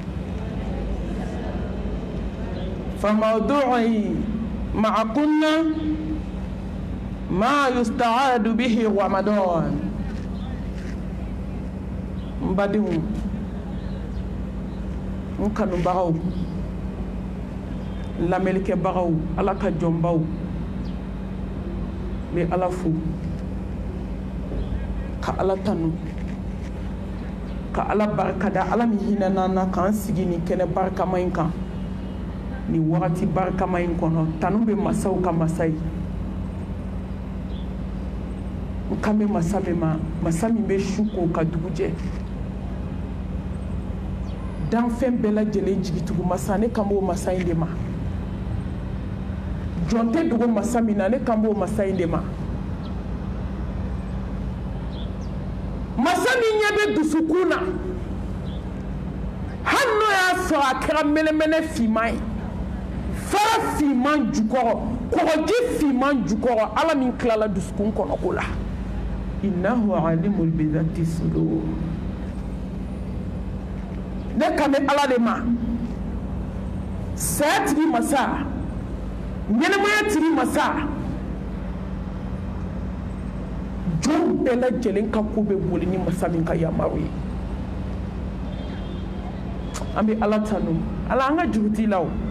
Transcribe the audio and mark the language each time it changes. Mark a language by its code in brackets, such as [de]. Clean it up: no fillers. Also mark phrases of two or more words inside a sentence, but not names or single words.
[ar] فموضوعي معكم ما يستعاد به رمضان. [bm] مبادئ nkanu bagaw lamelike bagaw ala ka jombaw be ala fu ka ala tanu ka ala barkada ala mi hinana na kan sigini kene barka mainka ni wakati barka main kono tanu be masaw ka masai nkame masabe ma masami be shuko ka duguje dan fɛn bɛɛ lajɛlen jigitugu masa ne kan b'o masa in de ma. jɔn tɛ dogo masa min na ne kan b'o masa in de ma. masa min ɲɛ bɛ dusukun na hali n'o y'a sɔrɔ a kɛra mɛnɛmɛnɛ finman ye fara finman jukɔrɔ kɔgɔji finman jukɔrɔ ala min tilala dusukun kɔnɔ ko la. [ar] إنه عليم بذات الصدور. [bm] ne kan bɛ ala de ma. saya tigi masa ɲɛnɛmaya tigi masa jɔn bɛɛ lajɛlen ka ko bɛ boli ni masa min ka yamaru ye. an bɛ ala tanu ala an ka juru t'i la o.